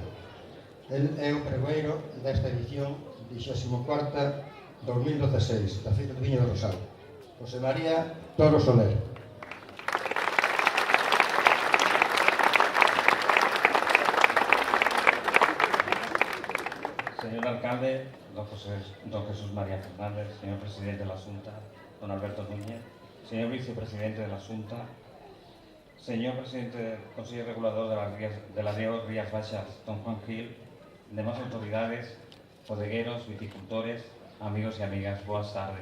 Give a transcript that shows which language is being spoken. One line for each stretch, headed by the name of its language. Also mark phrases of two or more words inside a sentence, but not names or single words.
Galician: El é o pregoeiro desta edición 24ª 2016 da Feira do Viño do Rosal. José María Toro Soler.
Spanish: Señor alcalde, don Jesús María Fernández, señor presidente de la Xunta, don Alberto Núñez, señor vicepresidente de la Xunta, señor presidente del Consejo Regulador de las Rías Baixas, don Juan Gil, demás autoridades, bodegueros, viticultores, amigos y amigas, buenas tardes.